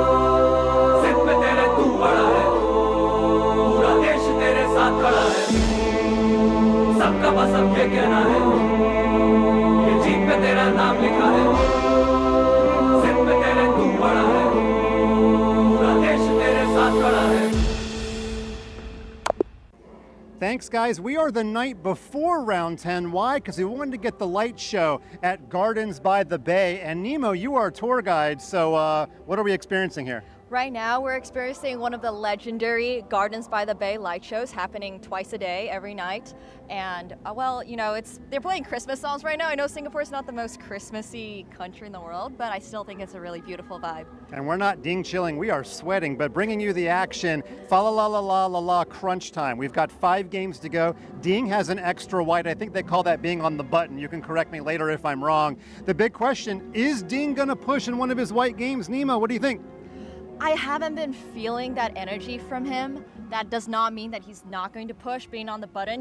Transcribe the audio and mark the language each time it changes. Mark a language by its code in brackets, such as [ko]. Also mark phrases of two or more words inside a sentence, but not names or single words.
[hi] पूरा देश तेरे साथ खड़ा है, सबका बस अब ये कहना है, ये जीत पे तेरा नाम लिखा है, सिर पे तेरे तू पड़ा है, पूरा देश तेरे साथ खड़ा है। [en] Thanks, guys. We are the night before round 10. Why? Because we wanted to get the light show at Gardens by the Bay. And Nemo, you are a tour guide, so what are we experiencing here? Right now, we're experiencing one of the legendary Gardens by the Bay light shows happening twice a day, every night. And, well, you know, they're playing Christmas songs right now. I know Singapore is not the most Christmassy country in the world, but I still think it's a really beautiful vibe. And we're not ding chilling, we are sweating, but bringing you the action. Fa la la la la la la crunch time. We've got 5 games to go. Ding has an extra white. I think they call that being on the button. You can correct me later if I'm wrong. The big question, is Ding gonna push in one of his white games? Nemo, what do you think? I haven't been feeling that energy from him. That does not mean that he's not going to push being on the button.